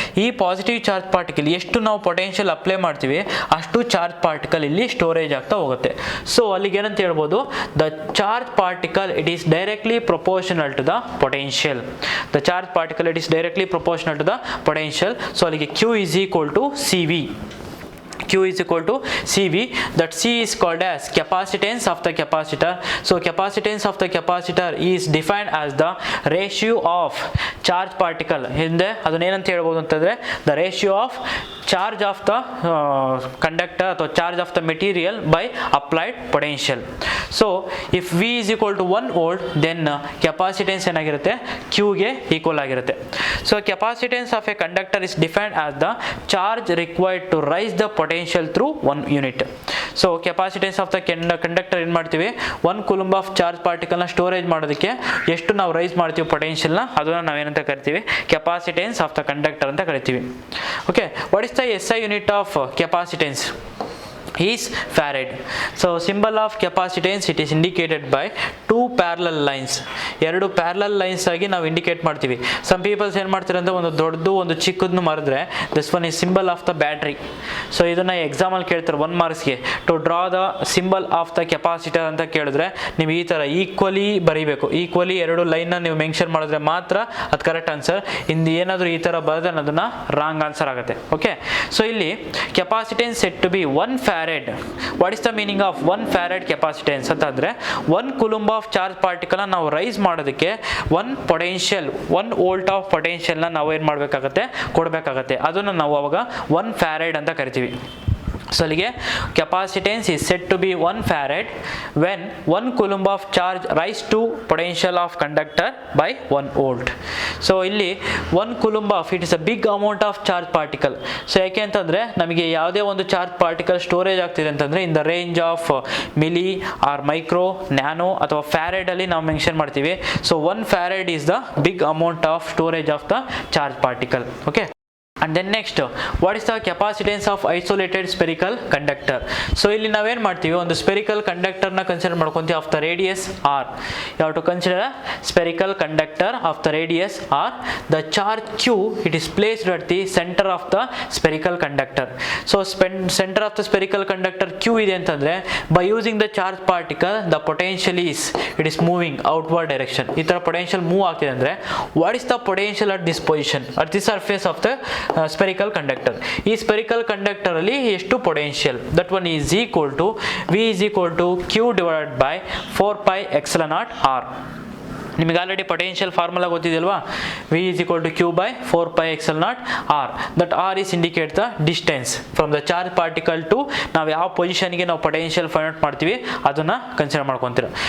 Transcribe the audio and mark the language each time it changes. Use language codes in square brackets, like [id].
[kn] ಈ positive charge particle ಎಷ್ಟು ನಾವು ಪೊಟೆನ್ಷಿಯಲ್ ಅಪ್ಲೈ ಮಾಡ್ತೀವಿ ಅಷ್ಟು ಚಾರ್ಜ್ ಪಾರ್ಟಿಕಲ್ ಇಲ್ಲಿ ಸ್ಟೋರೇಜ್ ಆಗ್ತಾ ಹೋಗುತ್ತೆ. [en] so [kn] ಅಲ್ಲಿಗೆ ಏನಂತ ಹೇಳ್ಬೋದು, [en] The charge particle it is directly proportional to the potential. The charge particle it is directly proportional to the potential. So ಅಲ್ಲಿಗೆ Q is equal to CV. Q is equal to CV. That C is called as capacitance of the capacitor. So capacitance of the capacitor is defined as the ratio of charge particle. [kn] ಹಿಂದೆ ಅದನ್ನ ಏನಂತ ಹೇಳ್ಬೋದು ಅಂತಂದರೆ [en] the ratio of charge of the conductor ಅಥವಾ charge of the material by applied potential. So if V is equal to 1 volt then capacitance [kn] ಏನಾಗಿರುತ್ತೆ, Q ಗೆ equal ಆಗಿರುತ್ತೆ. [en] So capacitance of a conductor is defined as the charge required to raise the potential through 1 unit. [kn] So capacitance of the conductor ಏನು ಮಾಡ್ತೀವಿ, 1 coulomb of charge ಪಾರ್ಟಿಕಲ್ನ storage ಮಾಡೋದಕ್ಕೆ ಎಷ್ಟು ನಾವು rice ಮಾಡ್ತೀವಿ ಪೊಟೆನ್ಷಿಯಲ್ನ, ಅದನ್ನು ನಾವೇನಂತ ಕರಿತೀವಿ, ಕೆಪಾಸಿಟೆನ್ಸ್ ಆಫ್ ದ ಕಂಡಕ್ಟರ್ ಅಂತ ಕರಿತೀವಿ. [en] Okay, what is the SI unit of capacitance is farad. So symbol of capacitance it is indicated by 2 parallel lines. [kn] ಎರಡು ಪ್ಯಾರಲಲ್ ಲೈನ್ಸ್ ಆಗಿ ನಾವು ಇಂಡಿಕೇಟ್ ಮಾಡ್ತೀವಿ. [en] some peoples [kn] ಏನು ಮಾಡ್ತಾರೆ ಅಂದರೆ ಒಂದು ದೊಡ್ಡದು ಒಂದು ಚಿಕ್ಕದನ್ನು ಮರೆದ್ರೆ [en] This one is symbol of the battery. [kn] So ಇದನ್ನು ಎಕ್ಸಾಮಲ್ಲಿ ಕೇಳ್ತಾರೆ 1 ಮಾರ್ಕ್ಸ್ಗೆ, [en] to draw the symbol of the capacitor [kn] ಅಂತ ಕೇಳಿದ್ರೆ ನೀವು ಈ ಥರ ಈಕ್ವಲಿ ಬರೀಬೇಕು. ಈಕ್ವಲಿ ಎರಡು ಲೈನ್ನ ನೀವು ಮೆನ್ಷನ್ ಮಾಡಿದ್ರೆ ಮಾತ್ರ ಅದು ಕರೆಕ್ಟ್ ಆನ್ಸರ್. ಇಂದು ಏನಾದರೂ ಈ ಥರ ಬರೆದ್ರೆ ಅದನ್ನು ರಾಂಗ್ ಆನ್ಸರ್ ಆಗುತ್ತೆ. ಓಕೆ, ಸೊ ಇಲ್ಲಿ [en] Capacitance set to be 1 farad. What is the meaning of 1 farad capacitance [kn] ಅಂತಂದರೆ 1 ಕೂಲಂಬ್ ಆಫ್ ಚಾರ್ಜ್ ಪಾರ್ಟಿಕಲ್ನ ನಾವು ರೈಸ್ ಮಾಡೋದಕ್ಕೆ 1 ಪೊಟೆನ್ಷಿಯಲ್ 1 ವೋಲ್ಟ್ ಆಫ್ ಪೊಟೆನ್ಷಿಯಲ್ನ ನಾವು ಏನು ಮಾಡಬೇಕಾಗತ್ತೆ, ಕೊಡಬೇಕಾಗತ್ತೆ. ಅದನ್ನು ನಾವು ಅವಾಗ 1 farad ಅಂತ ಕರಿತೀವಿ. [en] So ಅಲ್ಲಿಗೆ ಕೆಪಾಸಿಟೆನ್ಸ್ is said to be 1 farad when 1 coulomb of charge rise to potential of conductor by 1 volt. So ಇಲ್ಲಿ 1 coulomb of it is a big amount of charge particle. [kn] So ಯಾಕೆ ಅಂತಂದರೆ ನಮಗೆ ಯಾವುದೇ ಒಂದು charge particle storage ಆಗ್ತಿದೆ ಅಂತಂದರೆ [en] in the range of milli or micro, [kn] nano ಅಥವಾ ಫ್ಯಾರೆಡಲ್ಲಿ ನಾವು ಮೆನ್ಷನ್ ಮಾಡ್ತೀವಿ. [en] So 1 farad is the big amount of storage of the charge particle. Okay, And then next, what is the capacitance of isolated spherical conductor? [kn] So ಇಲ್ಲಿ ನಾವೇನು ಮಾಡ್ತೀವಿ, ಒಂದು spherical conductor ನ consider ಮಾಡ್ಕೊಂತೀವಿ [en] of the radius r. You have to consider a spherical conductor of the radius r. The charge q, it is placed at the center of the spherical conductor. So center of the spherical conductor [kn] q ಇದೆ ಅಂತಂದ್ರೆ, [en] by using the charge particle the potential is, it is moving outward direction. [kn] ಈ ತರ potential move ಆಗ್ತಿದೆ ಅಂದ್ರೆ, [en] what is the potential at this position, at the surface of the spherical conductor? [kn] ಈ spherical conductor ಅಲ್ಲಿ ಎಷ್ಟು potential, [en] that one is equal to v is equal to q divided by 4 pi epsilon naught r. [kn] ನಿಮಗೆ already potential formula ಗೊತ್ತಿದೆಯಲ್ವಾ, [en] v is equal to q by 4 pi epsilon naught r. that r is indicate the distance from the charge particle to [kn] ನಾವು ಯಾವ ಪೊಸಿಷನ್ಗೆ ನಾವು potential find out ಮಾಡ್ತೀವಿ ಅದನ್ನ consider ಮಾಡ್ಕೊಂತೀರ.